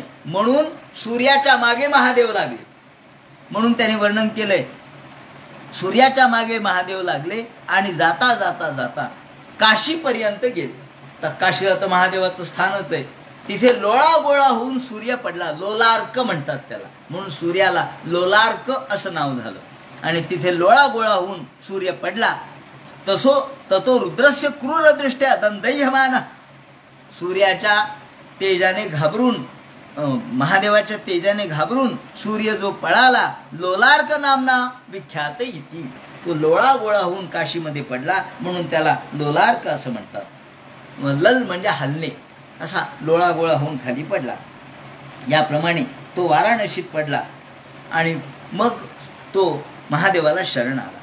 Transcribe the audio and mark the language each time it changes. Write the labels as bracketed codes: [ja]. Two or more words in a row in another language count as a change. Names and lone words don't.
[mr] म्हणून सूर्याच्या मागे महादेव लागले. म्हणून त्याने वर्णन केलंय, सूर्याच्या मागे महादेव लागले आणि जाता जाता जाता काशीपर्यंत गेले. तर काशीला तर महादेवाचं स्थानच आहे. तिथे लोळागोळा होऊन सूर्य पडला. लोलार्क म्हणतात त्याला, म्हणून सूर्याला लोलार्क असं नाव झालं. आणि तिथे लोळागोळा होऊन सूर्य पडला. [sa] ततो रुद्रस्य क्रूरदृष्ट्या दंदयमान, [mr] सूर्याच्या तेजाने घाबरून, महादेवाच्या तेजाने घाबरून सूर्य जो पळाला, [sa] लोलार्क नामना विख्यात इति, [mr] तो लोळागोळा होऊन काशीमध्ये पडला, म्हणून त्याला लोलार्क असं म्हणतात. लल म्हणजे हलणे, असा लोळागोळा होऊन खाली पडला. याप्रमाणे तो वाराणसीत पडला आणि मग तो महादेवाला शरण आला.